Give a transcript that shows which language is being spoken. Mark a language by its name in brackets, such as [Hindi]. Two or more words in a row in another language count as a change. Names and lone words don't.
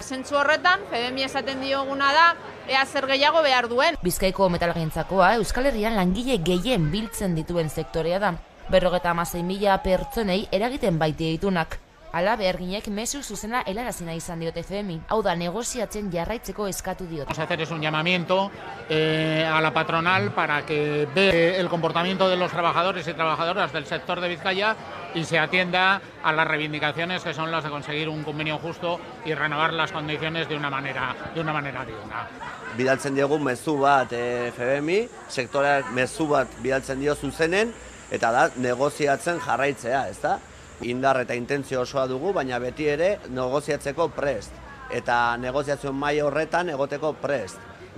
[Basque] Zentzu horretan, FBMi esaten dioguna da, ea zer gehiago behar duen. Bizkaiko metalgintzakoa Euskal Herrian langile gehien biltzen dituen sektorea da. 56.000 pertsonei eragiten baiti ditunak. Hala, beharginek mezu zuzena helarazina izan diote FBMi. Hau da, negoziatzen jarraitzeko eskatu diote. [Spanish] Vamos a hacer un llamamiento a la patronal para que vea el comportamiento de los trabajadores y trabajadoras del sector de Vizcaya y se atienda a las reivindicaciones que son las de conseguir un convenio justo y renovar las condiciones de una manera digna. [Basque] Bidaltzen diogu mezu bat FBMi, sektoreak mezu bat bidaltzen dio zuzenen, eta da, negoziatzen jarraitzea, ezta? Indar eta intentzio osoa dugu, baina beti ere negoziatzeko prest. Eta negoziazio maila horretan egoteko prest.